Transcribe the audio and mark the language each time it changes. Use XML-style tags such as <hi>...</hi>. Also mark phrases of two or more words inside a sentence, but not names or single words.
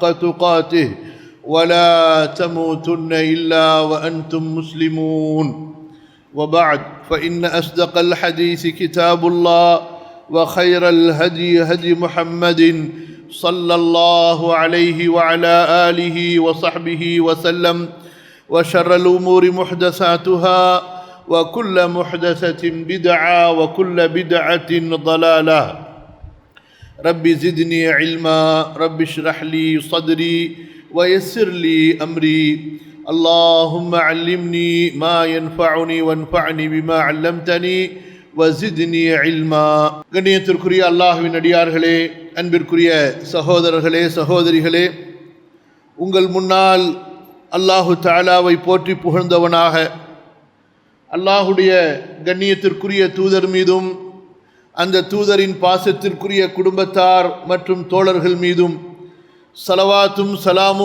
<ar>تقاته ولا تموتن إلا وأنتم مسلمون وبعد فإن أصدق الحديث كتاب الله وخير الهدي هدي محمد صلى الله عليه وعلى آله وصحبه وسلم وشر الأمور محدثاتها وكل محدثة بدعة وكل بدعة ضلالة رب زدني علما رب اشرح لي صدري ويسر لي أمري اللهم علمني ما ينفعني وانفعني بما علمتني وزدني علما.</ar> <ta>கண்ணியத்திற்குரிய அல்லாஹ்வின் அடியார்களே, அன்பிற்குரிய சகோதரர்களே சகோதரிகளே, உங்கள் முன்னால்</ta> <ar>الله تعالى</ar> <ta>போற்றி புகழ்ந்தவனாக அல்லாஹுடைய கண்ணியத்திற்குரிய தூதர் மீதும் அந்த தூதரின் பாசத்திற்குரிய குடும்பத்தார் மற்றும் தோழர்கள் மீதும் ஸலவாத்தும் சலாமும்</ta>